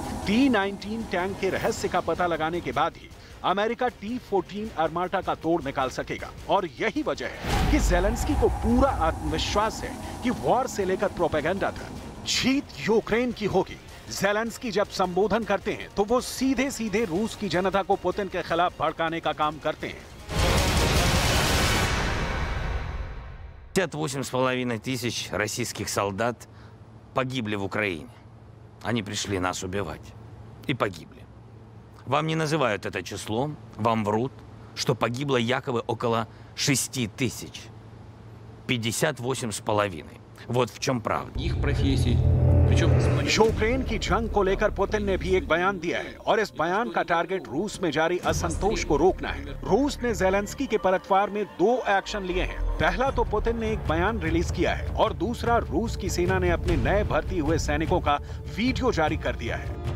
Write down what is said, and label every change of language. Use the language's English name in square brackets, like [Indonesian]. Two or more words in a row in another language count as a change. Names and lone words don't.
[Hindi] T-19 टैंक के रहस्य का पता लगाने के बाद ही अमेरिका T-14 आर्माटा का तोड़ निकाल सकेगा और यही वजह है कि ज़ेलेंस्की को पूरा आत्मविश्वास है कि वॉर से लेकर प्रोपेगेंडा तक जीत यूक्रेन की होगी। ज़ेलेंस्की जब संबोधन करते हैं तो वो सीधे सीधे रूस की जनता को पुतिन के खिलाफ भड़काने का काम करते हैं। [Russian] 58,5 тысяч российских солдат погибли в Украине. Они пришли нас убивать. И погибли. Вам не называют это числом, вам врут, что погибло якобы около 6 тысяч. 58,5. Вот в чем правда. Их профессий. [Hindi] यूक्रेन की जंग को लेकर पुतिन ने भी एक बयान दिया है और इस बयान का टारगेट रूस में जारी असंतोष को रोकना है। रूस ने ज़ेलेंस्की के पलटवार में 2 एक्शन लिए हैं। पहला तो पुतिन ने एक बयान रिलीज किया है और दूसरा रूस की सेना ने अपने नए भर्ती हुए सैनिकों का वीडियो जारी कर दिया है।